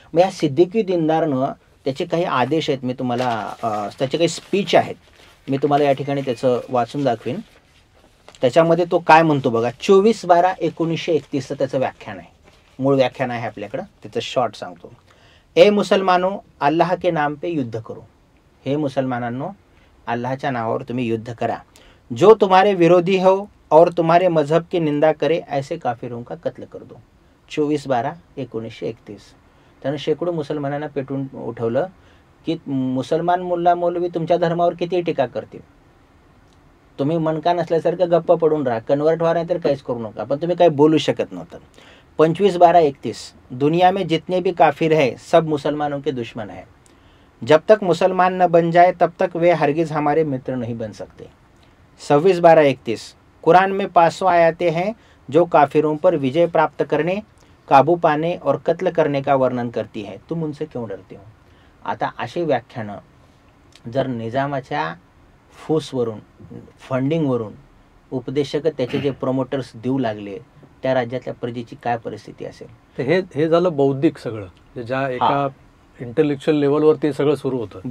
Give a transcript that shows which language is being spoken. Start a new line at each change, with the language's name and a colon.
Marathi: मग या सिद्दीकी दीनदारनं त्याचे काही आदेश आहेत, मी तुम्हाला त्याचे काही स्पीच आहेत, मी तुम्हाला या ठिकाणी त्याचं वाचून दाखवीन. त्याच्यामध्ये तो काय म्हणतो बघा. 24/12/1931 त्याचं व्याख्यान आहे, मूळ व्याख्यान आहे आपल्याकडं, त्याचं शॉर्ट सांगतो.
Hindi: ए मुसलमानों, अल्लाह के नाम पे युद्ध करो.
Marathi: हे मुसलमानांनो, अल्लाहच्या नावावर तुम्ही युद्ध करा.
Hindi: जो तुम्हारे विरोधी हो और तुम्हारे मजहब की निंदा करे ऐसे काफिरों का कत्ल कर दो. 24/12/1931.
Marathi: त्यानं शेकडो मुसलमानांना पेटून उठवलं की मुसलमान मुल्ला मौलवी तुमच्या धर्मावर किती टीका करतील, तुम्ही मनका नसल्यासारखं गप्प पडून राहा, कन्वर्ट व्हा, नाही तर काहीच करू नका. पण तुम्ही काही बोलू शकत नव्हतं. 25/12/31.
Hindi: दुनिया में जितने भी काफिर है सब मुसलमानों के दुश्मन है. जब तक मुसलमान न बन जाए तब तक वे हरगिज हमारे मित्र नहीं बन सकते. 26/12/31. कुरान में 500 आयतें हैं जो काफिरों पर विजय प्राप्त करने, काबू पाने और कत्ल करने का वर्णन करती है. तुम उनसे क्यों डरते हो.
Marathi: आता अशी व्याख्यानं जर निजामाच्या फूसवरून, फंडिंगवरून उपदेशक त्याचे जे प्रमोटर्स देऊ लागले, त्या राज्यातल्या प्रजेची काय परिस्थिती असेल. तर हे झालं बौद्धिक सगळं, ज्या एका इंटेलेक्च्युअल लेवलवर ते सगळं सुरू होतं.